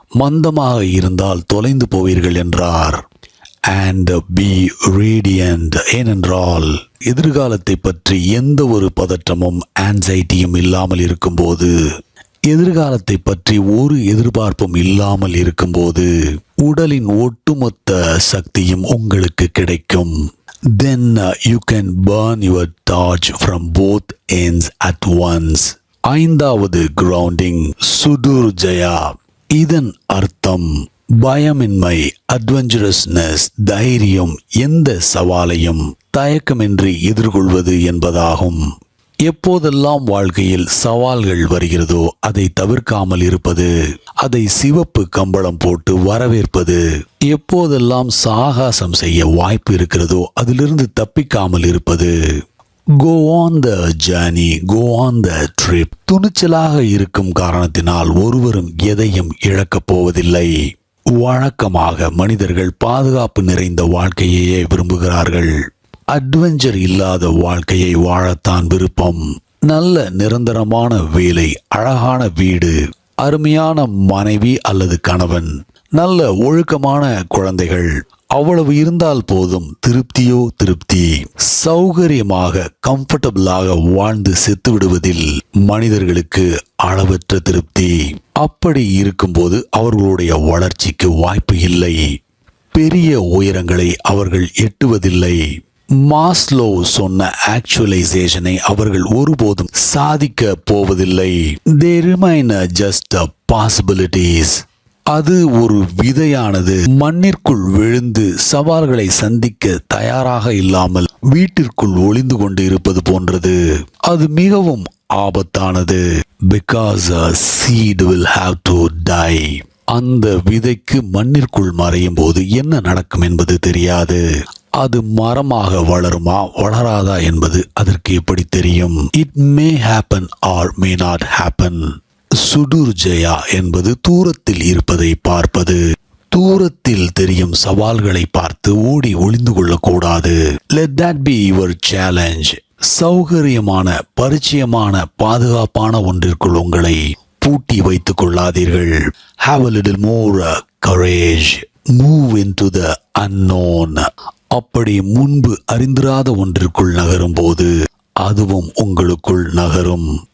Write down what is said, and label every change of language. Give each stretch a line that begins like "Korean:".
Tamil: மந்தமாக இருந்தால் தொலைந்து போவீர்கள் என்றார்.
English: And be radiant.
Tamil: ஏனென்றால் எதிர்காலத்தை பற்றி எந்த ஒரு பதற்றமும் ஆன்சைட்டியும் இல்லாமல் இருக்கும்போது, எதிர்காலத்தை பற்றி ஒரு எதிர்பார்ப்பும் இல்லாமல் இருக்கும்போது உடலின் ஒட்டுமொத்த சக்தியும் உங்களுக்கு கிடைக்கும்.
English: Then you can burn your torch from both ends at once.
Tamil: ஐந்தாவது கிரவுண்டிங் சுதுர்ஜயா. இதன் அர்த்தம் பயமின்மை, அட்வென்ச்சரஸ்னஸ், தைரியம், எந்த சவாலையும் தயக்கமின்றி எதிர்கொள்வது என்பதாகும். எப்போதெல்லாம் வாழ்க்கையில் சவால்கள் வருகிறதோ அதை தவிர்க்காமல் இருப்பது, அதை சிவப்பு கம்பளம் போட்டு வரவேற்பது. எப்போதெல்லாம் சாகசம் செய்ய வாய்ப்பு இருக்கிறதோ அதிலிருந்து தப்பிக்காமல் இருப்பது.
English: Go on the journey, go on the trip.
Tamil: துணிச்சலாக இருக்கும் காரணத்தினால் ஒருவரும் எதையும் இழக்கப் போவதில்லை. வழக்கமாக மனிதர்கள் பாதுகாப்பு நிறைந்த வாழ்க்கையையே விரும்புகிறார்கள். அட்வென்ச்சர் இல்லாத வாழ்க்கையை வாழத்தான் விருப்பம். நல்ல நிரந்தரமான வேலை, அழகான வீடு, அருமையான மனைவி அல்லது கணவன், நல்ல ஒழுக்கமான குழந்தைகள், அவ்வளவு இருந்தால் போதும். திருப்தியோ திருப்தி. சௌகரியமாக, கம்ஃபர்டபுளாக வாழ்ந்து செத்து விடுவதில் மனிதர்களுக்கு அளவற்ற திருப்தி. அப்படி இருக்கும்போது அவர்களுடைய வளர்ச்சிக்கு வாய்ப்பு இல்லை. பெரிய உயரங்களை அவர்கள் எட்டுவதில்லை. மாஸ்லோ சொன்ன ஆக்சுவலைசேஷனை அவர்கள் ஒருபோதும் சாதிக்க போவதில்லை.
English: They remain just possibilities.
Tamil: அது ஒரு விதையானது மண்ணிற்குள் விழுந்து சவால்களை சந்திக்க தயாராக இல்லாமல் வீட்டிற்குள் ஒளிந்து கொண்டு இருப்பது போன்றது. அது மிகவும் ஆபத்தானது.
English: Because a seed will have to die.
Tamil: அந்த விதைக்கு மண்ணிற்குள் மறையும் போது என்ன நடக்கும் என்பது தெரியாது. அது மரமாக வளருமா வளராதா என்பது அதற்கு எப்படி தெரியும்?
English: It may happen or may not happen.
Tamil: சுடுர்ஜயா என்பது தூரத்தில் இருப்பதை பார்ப்பது. தூரத்தில் தெரியும் சவால்களை பார்த்து ஓடி ஒளிந்து கொள்ளக்கூடாது.
English: Let that be your challenge.
Tamil: சௌகரியமான, பரிச்சயமான, பாதுகாப்பான ஒன்றிற்குள் உங்களை பூட்டி வைத்துக் கொள்ளாதீர்கள்.
English: Have a little more courage. Move into the unknown.
Tamil: அப்படி முன்பு அறிந்திராத ஒன்றிற்குள் நகரும் போது அதுவும் உங்களுக்குள் நகரும்.